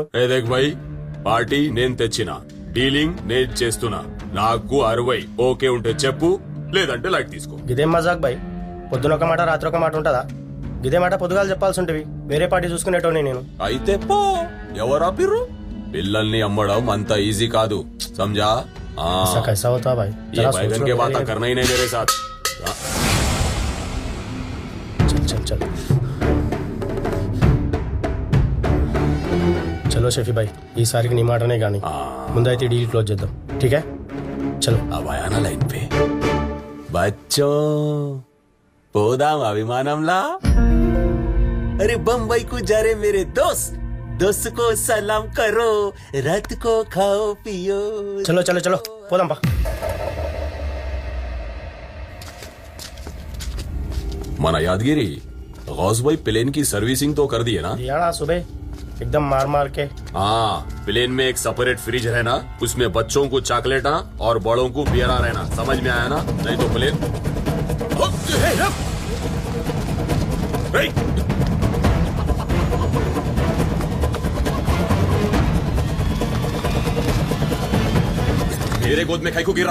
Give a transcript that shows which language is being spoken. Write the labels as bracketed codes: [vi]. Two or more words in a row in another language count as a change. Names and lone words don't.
[hi] देख भाई, [te] పార్టీ నేను తెచ్చిన, డీలింగ్ నేను చేస్తున్నా. నాకు 60 ఓకే ఉంటే చెప్పు, లేదంటే లైట్ తీసుకో. గిదేం [hi] मज़ाक भाई, [te] పొద్దున ఒక మాట రాత్రి ఒక మాట ఉంటుందా? గిదే మాట పొద్దుగాలు చెప్పాల్సి ఉంటవి, వేరే పార్టీ చూసుకునేటోని నేను. అయితే పో, ఎవరా పిర్రు? పిల్లల్ని అమ్మడం అంత ఈజీ కాదు, [hi] समझा? ऐसा कैसा होता भाई? ये जरा बैगन सोच के लो बात मेरे- करना ही नहीं मेरे साथ. चल चल चल [te] చలో షఫీ భాయ్, ఈసారికి నీ మాటనే కానీ ముందైతే డీల్ క్లోజ్ చేద్దాం. [hi] ठीके चलो. अब आया ना लाइन पे. बच्चों, [te] పోదాం అభిమానంలా. [hi] अरे बम्बई को जा रहे मेरे दोस्त, दोस्त को सलाम करो, रात को खाओ पियो. चलो चलो चलो [te] పోదాం పా. [hi] మన యాదగిరి गौस भाई प्लेन की सर्विसिंग तो कर दी है ना? यार सुबह एकदम मार मार के. हाँ, प्लेन में एक सेपरेट फ्रिज रहना, उसमें बच्चों को चॉकलेटा और बड़ों को बियरा रहना. समझ में आया ना? नहीं तो प्लेन मेरे गोद में खाई को गिरा.